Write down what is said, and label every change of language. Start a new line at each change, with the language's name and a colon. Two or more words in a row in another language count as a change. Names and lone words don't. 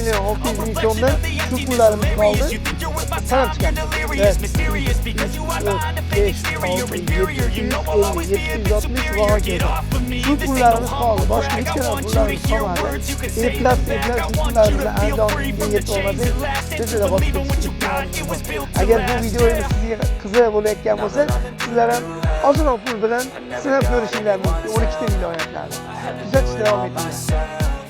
English: I'm a reflection of the emptiness of delirious. You think you're with my time, you're delirious. Mysterious because you are behind a fake exterior. Inferior, you know I'll always be a bit superior. Get off of me, this ain't no humble brag. I want you to hear words, you can say them back. I want you to feel free from the chains that last and to believe in what you got. It was built to
Uzbek: Agar bu
English: last.
Uzbek: videoyimiz sizga qiziq bo'layotgan bo'lsa, sizlar ham ozroq pul bilan sinab ko'rishingiz mumkin. 12 ta viloyatlarda. Kuzatishda davom etinglar.